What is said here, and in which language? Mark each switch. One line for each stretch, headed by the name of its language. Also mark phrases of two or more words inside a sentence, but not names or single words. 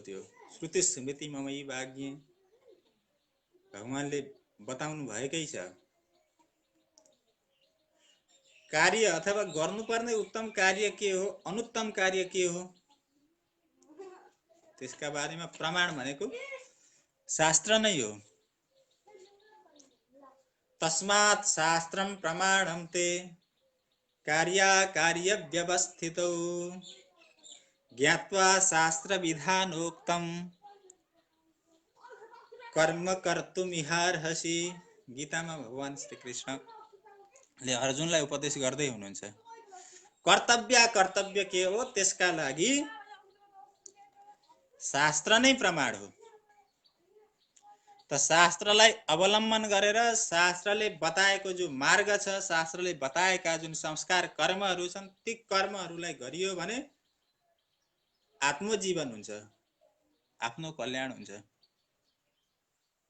Nepali: त्यो
Sanskrit: श्रुति स्मृति ममैव आज्ञा
Nepali: भगवानले बताउनु भएकै छ। कार्य अथवा गर्नुपर्ने उत्तम कार्य के हो, अनुत्तम कार्य के हो, त्यसका बारेमा प्रमाण भनेको शास्त्र नै हो।
Sanskrit: तस्मात् शास्त्रं प्रमाणं ते कार्याकार्य व्यवस्थितौ, ज्ञात्वा शास्त्र विधानोक्तं कर्म कर्तुमिहार्हसि।
Nepali: गीतामा भगवान श्री कृष्णले अर्जुनलाई उपदेश गर्दै हुनुहुन्छ। कर्तव्य के हो, त्यसका लागि शास्त्र नै प्रमाण हो। त शास्त्रलाई अवलम्बन गरेर शास्त्रले बताएको जो मार्ग छ, शास्त्रले बताएका जुन संस्कार कर्महरू छन्, ती कर्महरूलाई गरियो भने आत्मजीवन हुन्छ, आफ्नो कल्याण हुन्छ।